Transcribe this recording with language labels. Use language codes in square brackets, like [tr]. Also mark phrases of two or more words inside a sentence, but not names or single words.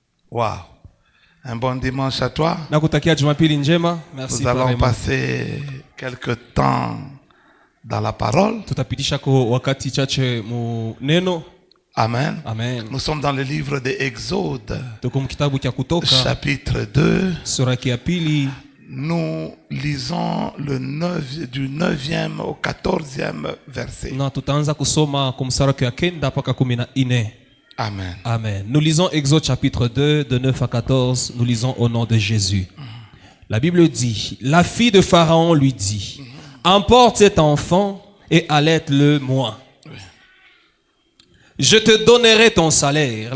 [fr] Wow. Un bon dimanche à toi. [sw] Nakutakia Jumapili njema. [fr] Merci. Nous allons passer quelques temps dans la parole. [sw] Tutapitisha kwa wakati chache mu neno. Amen. Amen. [fr] Nous sommes dans le livre de Exode, [sw] Tuko kitabu cha Kutoka [fr] chapitre 2. [sw] sura ya pili. [fr] Nous lisons du 9e au 14e verset. [sw] Na tutaanza kusoma kumsara ya 9 mpaka 14. Amen. Amen. [fr] Nous lisons Exode chapitre 2 de 9 à 14. Nous lisons au nom de Jésus. La Bible dit, la fille de Pharaon lui dit, emporte cet enfant et allaite-le moi. Je te donnerai ton salaire.